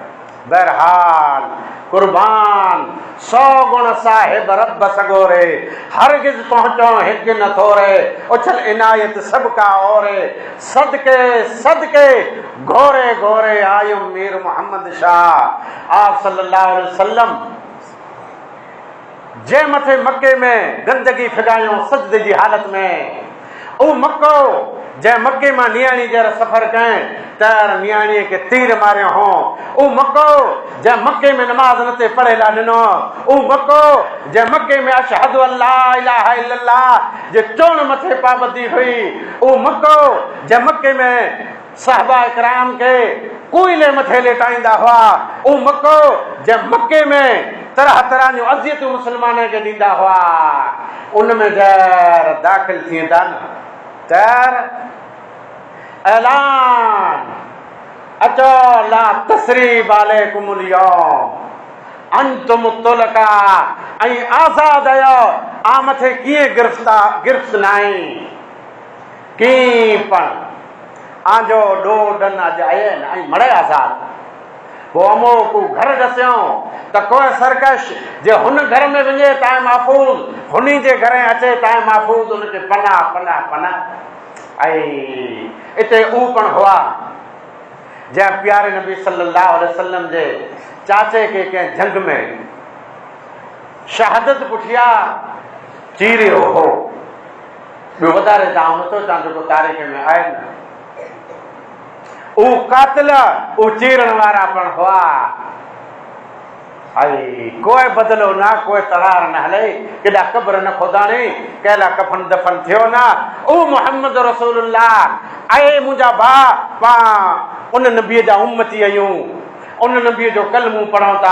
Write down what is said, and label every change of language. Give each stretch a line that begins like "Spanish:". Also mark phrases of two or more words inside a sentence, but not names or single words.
Sindhi: बहरहाल कुर्बान 100 गुण साहिब रब सगोरे, हरगिज़ पहुंचो हिकु न थोरे, उछल इनायत सब का ओरे, सदके सदके घोरे घोरे आयुम मीर मोहम्मद शाह। आप
Arabic: صلى الله عليه وسلم
Sindhi: जे मथे मक्के में गंदगी फिगायूं सजदे जी हालत में, उ मक्को जंहिं मके मां नियाणी जर सफ़र कयईं त नियाणीअ खे तीर मारियो हो, उ मक्को जंहिं मके में नमाज़ न ते पढ़े ला ॾिनो, उ मक्को जंहिं मके में
Arabic: أشهد أن لا إله إلا الله
Sindhi: जे चवण मथे पाबंदी हुई, उ मक्को जंहिं मके में साहबा इकराम खे कोयले मथे लेटाईंदा हुआ, उ मक्को जंहिं मके में तरह तरह जूं अज़ियतूं मुस्लमान खे ॾींदा हुआ, उन में जर दाख़िल थी था न तैर ऐलान अचो
Arabic: لا تثريب عليكم اليوم أنتم الطلقاء,
Sindhi: ऐं आज़ाद आहियो, आ मथे कीअं गिरफ़्त न आई, कीअं पण आजो ॾोॾन अॼु आहिनि ऐं मड़े आज़ाद। पोइ अमो को घर ॾसियो त कोई सरकश जे हुन घर में वञे ताईं महफ़ूज़, हुनी जे घर अचे ताईं महफ़ूज़, उनखे पनाह पनाह पनाह। ऐं हिते ऊ पण हुआ जंहिं प्यारे नबी
Arabic: صلى الله عليه وسلم
Sindhi: जे चाचे खे कंहिं जंग में शहादत पुठिया चीरियो हो। ॿियो वधारे तव्हां नथो चवां जेको तारीख़ में आहे न, उ कातिल उ चीरण वारा पण हुआ। ऐं कोई बदिलो न, कोई तरार न हले, केॾा क़ब्र न खोदाणी, कहिड़ा कफन दफन थियो न। उ मोहम्मद रसूलुल्लाह ऐं मुंहिंजा भाउ पां उन नबीअ जा उम्मती आहियूं, उन नबीअ जो कलमूं पढ़ूं था।